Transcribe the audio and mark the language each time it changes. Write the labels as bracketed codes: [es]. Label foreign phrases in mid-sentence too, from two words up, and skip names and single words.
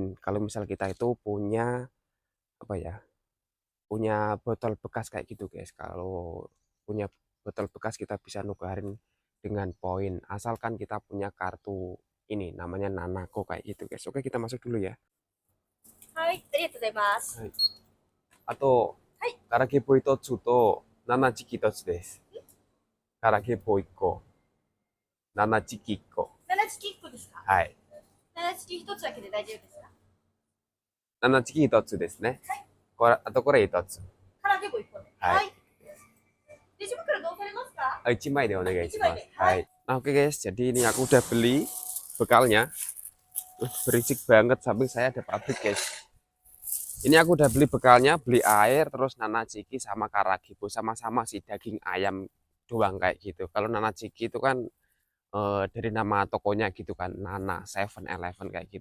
[id] Kalau misal kita itu punya apa ya? Punya botol bekas kayak gitu guys. Kalau punya botol bekas kita bisa nukerin dengan poin. Asalkan kita punya kartu ini namanya Nanako kayak gitu guys. Oke, kita masuk dulu ya. [ja] はい、ありがとうございます。はい。あと、はい、からけぽ一つと、七チキ一つです。からけぽ一個、七チキ一個。七チキ1個ですか？はい。七チキ1つだけで大丈夫ですか？七チキ一つですね。はい、これ、あとこれ一つ。から結構1個で。はい。はい。レジ袋どうされますか？一枚でお願いし 1枚ます。で。はい。はい. [id] Nah, oke guys, jadi ini aku udah beli bekalnya. Berisik banget, samping saya ada pabrik guys. Ini aku udah beli bekalnya, beli air, terus nanaciki sama karagibo. Sama-sama sih daging ayam doang kayak gitu. Kalau nanaciki itu kan dari nama tokonya gitu kan, Nana 7-Eleven kayak gitu.